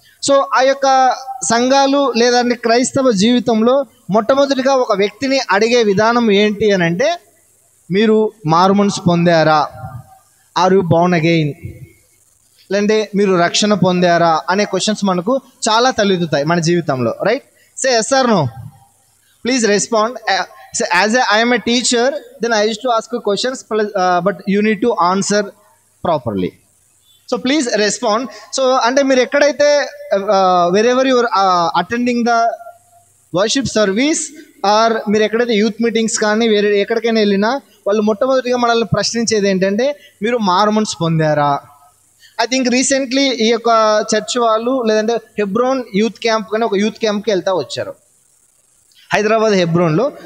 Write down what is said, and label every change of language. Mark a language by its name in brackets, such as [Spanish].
[Telugu] So ఆ యొక్క సంఘాలు లేదంటే క్రైస్తవ జీవితంలో మొట్టమొదటిగా ఒక వ్యక్తిని అడిగే విధానం ఏంటి అని అంటే, మీరు మారుమనసు పొందారా, [English] are you born again, [Telugu] లేదంటే మీరు రక్షణ పొందారా అనే క్వశ్చన్స్ మనకు చాలా తలెత్తుతాయి మన జీవితంలో, right? [English] Say yes or no, please respond. As I am a teacher, then I used to ask you questions, but you need to answer properly. So please respond. [Telugu] So అంటే మీరు ఎక్కడైతే [English] wherever you're attending the worship service [Telugu] are మీరు ఎక్కడైతే youth meetings కానీ వేరే ఎక్కడికైనా వెళ్ళినా వాళ్ళు మొట్టమొదటిగా మనల్ని ప్రశ్నించేది ఏంటంటే, మీరు మారుమనసు పొందారా? [English] I think recently [Telugu] ఈ యొక్క చర్చ్ వాళ్ళు లేదంటే హెబ్రోన్ యూత్ క్యాంప్ కానీ ఒక యూత్ క్యాంప్కి వెళ్తూ వచ్చారు హైదరాబాద్ హెబ్రోన్లో.